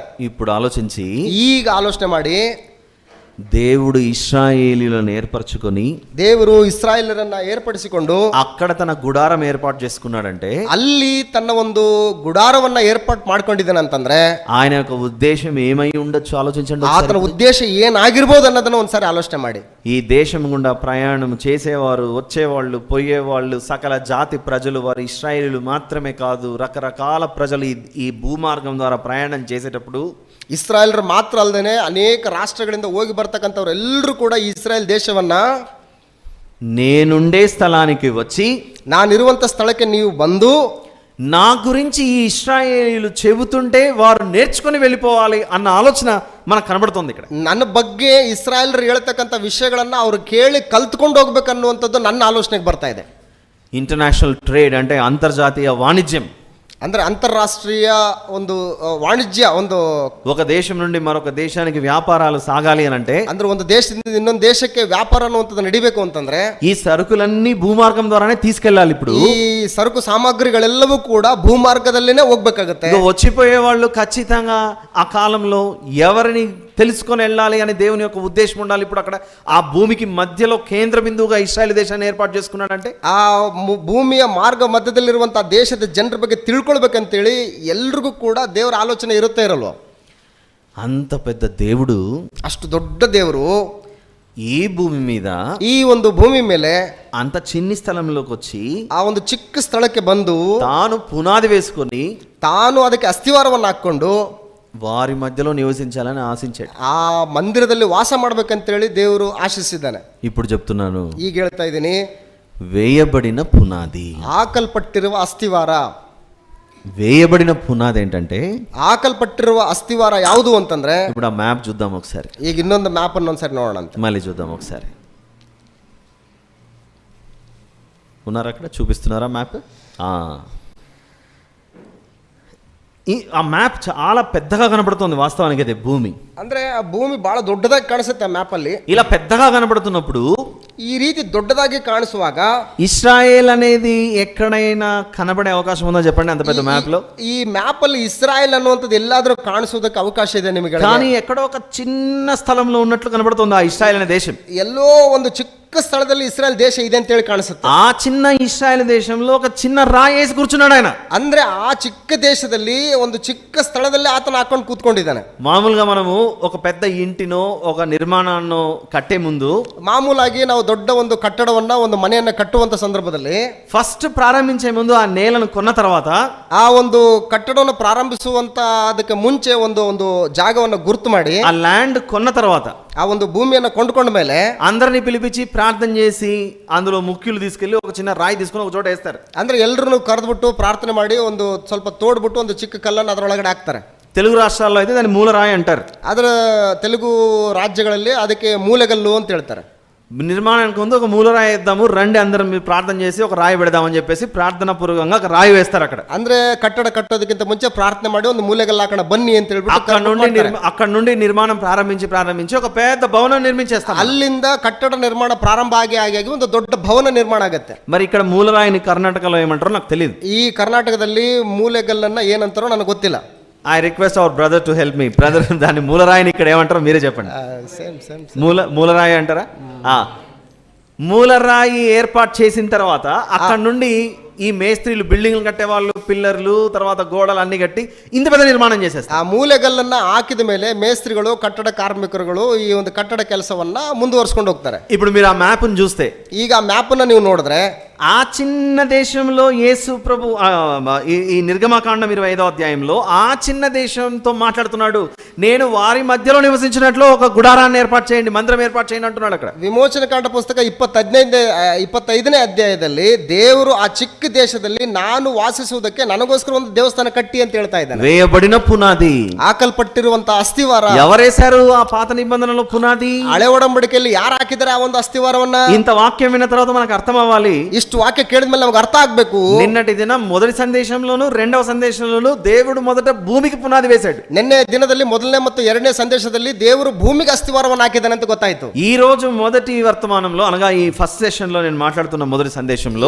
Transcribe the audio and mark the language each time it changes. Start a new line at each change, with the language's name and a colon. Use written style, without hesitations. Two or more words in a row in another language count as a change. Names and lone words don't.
Telugu: ఇప్పుడు ఆలోచించి,
Kannada: ಈಗ ಆಲೋಚನೆ ಮಾಡಿ,
Telugu: దేవుడు ఇశ్రాయేలీయులను ఏర్పరచుకొని,
Kannada: ದೇವರು ಇಸ್ರಾಯೇಲರನ್ನ ಏರ್ಪಡಿಸಿಕೊಂಡು
Telugu: అక్కడ తన గుడారం ఏర్పాటు చేసుకున్నాడంటే,
Kannada: ಅಲ್ಲಿ తన ಒಂದು ಗುಡಾರವನ್ನ ಏರ್ಪಾటు ಮಾಡ್ಕೊಂಡಿದ್ದಾನೆ ಅಂತಂದ್ರೆ
Telugu: ఆయన యొక్క ఉద్దేశం ఏమై ఉండొచ్చు ఆలోచించండి.
Kannada: ಆತನ ಉದ್ದೇಶ ಏನಾಗಿರ್ಬೋದು ಅನ್ನೋದನ್ನ ಒಂದ್ಸಾರಿ ಆಲೋಚನೆ ಮಾಡಿ.
Telugu: ఈ దేశం గుండా ప్రయాణం చేసేవారు, వచ్చేవాళ్ళు, పోయేవాళ్ళు, సకల జాతి ప్రజలు, వారు ఇశ్రాయేలీయులు మాత్రమే కాదు, రకరకాల ప్రజలు ఈ భూమార్గం ద్వారా ప్రయాణం చేసేటప్పుడు
Kannada: ಇಸ್ರಾಯೇಲರು ಮಾತ್ರ ಅಲ್ಲದೆ ಅನೇಕ ರಾಷ್ಟ್ರಗಳಿಂದ ಹೋಗಿ ಬರ್ತಕ್ಕಂಥವ್ರು ಎಲ್ಲರೂ ಕೂಡ ಈ ಇಸ್ರಾಯೇಲ್ ದೇಶವನ್ನ
Telugu: నేనుండే స్థలానికి వచ్చి,
Kannada: ನಾನಿರುವಂಥ ಸ್ಥಳಕ್ಕೆ ನೀವು ಬಂದು
Telugu: నా గురించి ఈ ఇశ్రాయేలీయులు చెబుతుంటే వారు నేర్చుకుని వెళ్ళిపోవాలి అన్న ఆలోచన మనకు కనబడుతుంది ఇక్కడ.
Kannada: ನನ್ನ ಬಗ್ಗೆ ಇಸ್ರಾಯೇಲರು ಹೇಳ್ತಕ್ಕಂಥ ವಿಷಯಗಳನ್ನ ಅವ್ರು ಕೇಳಿ ಕಲ್ತ್ಕೊಂಡು ಹೋಗ್ಬೇಕನ್ನುವಂಥದ್ದು ನನ್ನ ಆಲೋಚನೆಗೆ ಬರ್ತಾ ಇದೆ.
English: international trade
Telugu: అంటే అంతర్జాతీయ వాణిజ్యం,
Kannada: ಅಂದ್ರೆ ಅಂತಾರಾಷ್ಟ್ರೀಯ ಒಂದು ವಾಣಿಜ್ಯ, ಒಂದು
Telugu: ఒక దేశం నుండి మరొక దేశానికి వ్యాపారాలు సాగాలి అని అంటే,
Kannada: ಅಂದ್ರೆ ಒಂದು ದೇಶದಿಂದ ಇನ್ನೊಂದು ದೇಶಕ್ಕೆ ವ್ಯಾಪಾರ ಅನ್ನುವಂಥದ್ದು ನಡಿಬೇಕು ಅಂತಂದ್ರೆ
Telugu: ఈ సరుకులన్నీ భూమార్గం ద్వారానే తీసుకెళ్ళాలి. ఇప్పుడు
Kannada: ಈ ಸರಕು ಸಾಮಗ್ರಿಗಳೆಲ್ಲವೂ ಕೂಡ ಭೂಮಾರ್ಗದಲ್ಲೇನೆ ಹೋಗ್ಬೇಕಾಗತ್ತೆ.
Telugu: వచ్చిపోయే వాళ్ళు ఖచ్చితంగా ఆ కాలంలో ఎవరిని తెలుసుకొని వెళ్ళాలి అని దేవుని యొక్క ఉద్దేశం ఉండాలి. ఇప్పుడు అక్కడ ఆ భూమికి మధ్యలో కేంద్ర బిందువుగా ఇశ్రాయేల్ దేశాన్ని ఏర్పాటు చేసుకున్నాడంటే,
Kannada: ಆ ಭೂಮಿಯ ಮಾರ್ಗ ಮಧ್ಯದಲ್ಲಿರುವಂತಹ ದೇಶದ ಜನರ ಬಗ್ಗೆ ತಿಳ್ಕೊಳ್ಬೇಕಂತೇಳಿ ಎಲ್ರಿಗೂ ಕೂಡ ದೇವರ ಆಲೋಚನೆ ಇರುತ್ತೆ ಇರಲ್ವ?
Telugu: అంత పెద్ద దేవుడు,
Kannada: ಅಷ್ಟು ದೊಡ್ಡ ದೇವರು
Telugu: ఈ భూమి మీద,
Kannada: ಈ ಒಂದು ಭೂಮಿ ಮೇಲೆ
Telugu: అంత చిన్ని స్థలంలోకి వచ్చి
Kannada: ಆ ಒಂದು ಚಿಕ್ಕ ಸ್ಥಳಕ್ಕೆ ಬಂದು
Telugu: తాను పునాది వేసుకొని
Kannada: ತಾನು ಅದಕ್ಕೆ ಅಸ್ಥಿವಾರವನ್ನು ಹಾಕೊಂಡು
Telugu: వారి మధ్యలో నివసించాలని ఆశించాడు.
Kannada: ಆ ಮಂದಿರದಲ್ಲಿ ವಾಸ ಮಾಡ್ಬೇಕಂತೇಳಿ ದೇವರು ಆಶಿಸಿದ್ದಾನೆ.
Telugu: ఇప్పుడు చెప్తున్నాను,
Kannada: ಈಗ ಹೇಳ್ತಾ ಇದ್ದೀನಿ,
Telugu: వేయబడిన పునాది,
Kannada: ಹಾಕಲ್ಪಟ್ಟಿರುವ ಅಸ್ಥಿವಾರ,
Telugu: వేయబడిన పునాది ఏంటంటే
Kannada: ಹಾಕಲ್ಪಟ್ಟಿರುವ ಅಸ್ಥಿವಾರ ಯಾವುದು ಅಂತಂದ್ರೆ,
Telugu: ఇప్పుడు ఆ మ్యాప్ చూద్దాం ఒకసారి,
Kannada: ಈಗ ಇನ್ನೊಂದು ಮ್ಯಾಪ್ ಅನ್ನು ಒಂದ್ಸರಿ ನೋಡೋಣ ಅಂತ.
Telugu: మళ్ళీ చూద్దాం ఒకసారి. ఉన్నారు అక్కడ, చూపిస్తున్నారా మ్యాప్? ఆ మ్యాప్ చాలా పెద్దగా కనబడుతుంది వాస్తవానికి. అదే భూమి,
Kannada: ಅಂದ್ರೆ ಆ ಭೂಮಿ ಬಹಳ ದೊಡ್ಡದಾಗಿ ಕಾಣಿಸುತ್ತೆ ಆ ಮ್ಯಾಪ್ ಅಲ್ಲಿ.
Telugu: ఇలా పెద్దగా కనబడుతున్నప్పుడు
Kannada: ಈ ರೀತಿ ದೊಡ್ಡದಾಗಿ ಕಾಣಿಸುವಾಗ
Telugu: ఇస్రాయేల్ అనేది ఎక్కడైనా కనబడే అవకాశం ఉందో చెప్పండి అంత పెద్ద మ్యాప్ లో?
Kannada: ಈ ಮ್ಯಾಪ್ ಅಲ್ಲಿ ಇಸ್ರಾಯೇಲ್ ಅನ್ನುವಂಥದ್ದು ಎಲ್ಲಾದ್ರೂ ಕಾಣಿಸೋದಕ್ಕೆ ಅವಕಾಶ ಇದೆ ನಿಮಗೆ?
Telugu: కానీ ఎక్కడో ఒక చిన్న స్థలంలో ఉన్నట్లు కనబడుతుంది ఆ ఇస్రాయేల్ అనే దేశం.
Kannada: ಎಲ್ಲೋ ಒಂದು ಚಿಕ್ಕ ಸ್ಥಳದಲ್ಲಿ ಇಸ್ರಾಯೇಲ್ ದೇಶ ಇದೆ ಅಂತ ಹೇಳಿ ಕಾಣಿಸುತ್ತೆ.
Telugu: ఆ చిన్న ఇస్రాయేల్ దేశంలో ఒక చిన్న రాయి వేసి కూర్చున్నాడు ఆయన.
Kannada: ಅಂದ್ರೆ ಆ ಚಿಕ್ಕ ದೇಶದಲ್ಲಿ ಒಂದು ಚಿಕ್ಕ ಸ್ಥಳದಲ್ಲಿ ಆತನ ಹಾಕೊಂಡು ಕೂತ್ಕೊಂಡಿದ್ದಾನೆ.
Telugu: మామూలుగా మనము ఒక పెద్ద ఇంటినో ఒక నిర్మాణాన్నో కట్టే ముందు
Kannada: ಮಾಮೂಲಾಗಿ ನಾವು ದೊಡ್ಡ ಒಂದು ಕಟ್ಟಡವನ್ನ ಒಂದು ಮನೆಯನ್ನ ಕಟ್ಟುವಂತ ಸಂದರ್ಭದಲ್ಲಿ
Telugu: ఫస్ట్ ప్రారంభించే ముందు ఆ నేలను కొన్న తర్వాత
Kannada: ಆ ಒಂದು ಕಟ್ಟಡವನ್ನು ಪ್ರಾರಂಭಿಸುವಂತ ಅದಕ್ಕೆ ಮುಂಚೆ ಒಂದು ಜಾಗವನ್ನು ಗುರುತು ಮಾಡಿ,
Telugu: ఆ ల్యాండ్ కొన్న తర్వాత
Kannada: ಆ ಒಂದು ಭೂಮಿಯನ್ನು ಕೊಂಡ್ಕೊಂಡ ಮೇಲೆ
Telugu: అందరిని పిలిపించి ప్రార్థన చేసి అందులో ముఖ్యులు తీసుకెళ్లి ఒక చిన్న రాయి తీసుకుని ఒక చోట వేస్తారు.
Kannada: ಅಂದ್ರೆ ಎಲ್ಲರನ್ನು ಕರೆದ್ಬಿಟ್ಟು ಪ್ರಾರ್ಥನೆ ಮಾಡಿ ಒಂದು ಸ್ವಲ್ಪ ತೋಡ್ಬಿಟ್ಟು ಒಂದು ಚಿಕ್ಕ ಕಲ್ಲನ್ನು ಅದರೊಳಗಡೆ ಹಾಕ್ತಾರೆ.
Telugu: తెలుగు రాష్ట్రాల్లో అయితే దాన్ని మూలరాయి అంటారు.
Kannada: ಅದರ ತೆಲುಗು ರಾಜ್ಯಗಳಲ್ಲಿ ಅದಕ್ಕೆ ಮೂಲೆಗಲ್ಲು ಅಂತ ಹೇಳ್ತಾರೆ.
Telugu: నిర్మాణానికి ముందు ఒక మూలరాయి వేద్దాము రండి అందరం మీరు ప్రార్థన చేసి ఒక రాయి పెడదామని చెప్పేసి ప్రార్థన పూర్వకంగా ఒక రాయి వేస్తారు అక్కడ.
Kannada: ಅಂದ್ರೆ ಕಟ್ಟಡ ಕಟ್ಟೋದಕ್ಕಿಂತ ಮುಂಚೆ ಪ್ರಾರ್ಥನೆ ಮಾಡಿ ಒಂದು ಮೂಲೆಗಲ್ಲು ಹಾಕೋಣ ಬನ್ನಿ ಅಂತ ಹೇಳ್ಬಿಟ್ಟು
Telugu: అక్కడ నుండి నిర్మాణం ప్రారంభించి ఒక పెద్ద భవనం నిర్మించేస్తారు.
Kannada: ಅಲ್ಲಿಂದ ಕಟ್ಟಡ ನಿರ್ಮಾಣ ಪ್ರಾರಂಭ ಆಗಿ ಒಂದು ದೊಡ್ಡ ಭವನ ನಿರ್ಮಾಣ ಆಗುತ್ತೆ.
Telugu: మరి ఇక్కడ మూలరాయిని కర్ణాటకలో ఏమంటారో నాకు తెలియదు.
Kannada: ಈ ಕರ್ನಾಟಕದಲ್ಲಿ ಮೂಲೆಗಲ್ಲನ್ನ ಏನಂತಾರೋ ನನಗೆ ಗೊತ್ತಿಲ್ಲ.
English: I request our brother to help me.
Telugu: బ్రదర్, దాన్ని మూలరాయిని ఇక్కడ ఏమంటారో మీరే చెప్పండి. మూలరాయి అంటారా? మూలరాయి ఏర్పాటు చేసిన తర్వాత అక్కడ నుండి ఈ మేస్త్రీలు బిల్డింగ్లు కట్టేవాళ్ళు పిల్లర్లు తర్వాత గోడలు అన్ని కట్టి ఇంత పెద్ద నిర్మాణం చేసేస్తారు.
Kannada: ಆ ಮೂಲೆಗಲ್ಲನ್ನ ಹಾಕಿದ ಮೇಲೆ ಮೇಸ್ತ್ರಿಗಳು ಕಟ್ಟಡ ಕಾರ್ಮಿಕರುಗಳು ಈ ಒಂದು ಕಟ್ಟಡ ಕೆಲಸವನ್ನ ಮುಂದುವರಿಸಿಕೊಂಡು ಹೋಗ್ತಾರೆ.
Telugu: ఇప్పుడు మీరు ఆ మ్యాప్ ని చూస్తే,
Kannada: ಈಗ ಆ ಮ್ಯಾಪ್ ಅನ್ನ ನೀವು ನೋಡಿದ್ರೆ,
Telugu: ఆ చిన్న దేశంలో యేసు ప్రభు ఈ నిర్గమకాండం 25వ అధ్యాయంలో ఆ చిన్న దేశంతో మాట్లాడుతున్నాడు. నేను వారి మధ్యలో నివసించినట్లు ఒక గుడారాన్ని ఏర్పాటు చేయండి, మందిరం ఏర్పాటు చేయండి అంటున్నాడు అక్కడ.
Kannada: ವಿಮೋಚನಕಾಂಡ ಪುಸ್ತಕ 25ನೇ ಅಧ್ಯಾಯದಲ್ಲಿ ದೇವರು ಆ ಚಿಕ್ಕ ದೇಶದಲ್ಲಿ ನಾನು ವಾಸಿಸುವುದಕ್ಕೆ ನನಗೋಸ್ಕರ ಒಂದು ದೇವಸ್ಥಾನ ಕಟ್ಟಿ ಅಂತ ಹೇಳ್ತಾ ಇದ್ದಾನೆ.
Telugu: వేయబడిన పునాది,
Kannada: ಹಾಕಲ್ಪಟ್ಟಿರುವಂತ ಅಸ್ಥಿವಾರ.
Telugu: ఎవరేశారు ఆ పాత నిబంధనలో పునాది?
Kannada: ಹಳೆ ಒಡಂಬಡಿಕೆಯಲ್ಲಿ ಯಾರು ಹಾಕಿದ್ದಾರೆ ಆ ಒಂದು ಅಸ್ಥಿವಾರವನ್ನ?
Telugu: ఇంత వాక్యం విన్న తర్వాత మనకు అర్థం అవ్వాలి.
Kannada: ಇಷ್ಟು ವಾಕ್ಯ ಕೇಳಿದ ಮೇಲೆ ನಮಗೆ ಅರ್ಥ ಆಗ್ಬೇಕು.
Telugu: నిన్నటి దినం మొదటి సందేశంలోను రెండవ సందేశంలోను దేవుడు మొదట భూమికి పునాది వేశాడు.
Kannada: నిన్ನೆ ದಿನದಲ್ಲಿ ಮೊದಲನೇ ಮತ್ತು ಎರಡನೇ ಸಂದೇಶದಲ್ಲಿ ದೇವರು ಭೂಮಿಗೆ ಅಸ್ಥಿವಾರವನ್ನು ಹಾಕಿದ್ದಾನೆ ಅಂತ ಗೊತ್ತಾಯ್ತು.
Telugu: ఈ రోజు మొదటి వర్తమానంలో అనగా ఈ
English: first session
Telugu: లో నేను మాట్లాడుతున్న మొదటి సందేశంలో,